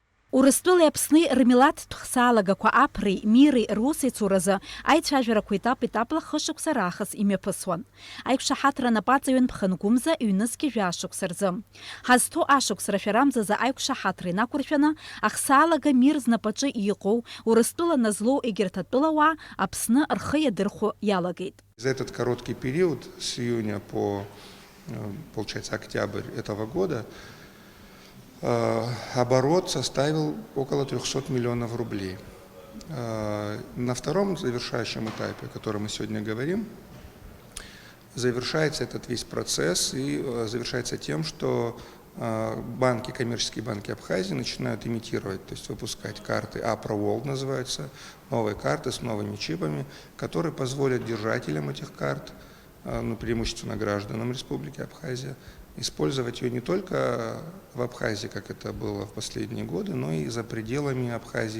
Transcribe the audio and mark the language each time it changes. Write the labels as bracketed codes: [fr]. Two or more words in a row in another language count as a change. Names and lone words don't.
[ab] Урыстәылеи Аԥсни рмилаҭтә хсаалагақәа аԥреи, мири руси цуразы аицәажәарақәа етап-етапла хышықәса раахыс имҩаԥысуан. Аиқәшаҳаҭра напаҵаҩын Ԥхынгәымза ҩнызқьи жәашықәса рзы. Ҳазҭо ашықәс рашәарамзазы аиқәшаҳаҭра инақәыршәаны ахсаалага мир знапаҿы иҟоу, Урыстәыла назлоу егьырҭ атәылауаа Аԥсны рхы иадырхәо иалагеит. [ru] За этот короткий период, с июня по, получается, октябрь этого года, оборот составил около 300 миллионов рублей. На втором завершающем этапе, о котором мы сегодня говорим, завершается этот весь процесс и завершается тем, что банки, коммерческие банки Абхазии начинают имитировать, то есть выпускать карты Apra World, называются, новые карты с новыми чипами, которые позволят держателям этих карт, преимущественно гражданам Республики Абхазия, использовать ее не только в Абхазии, как это было в последние годы, но и за пределами Абхазии.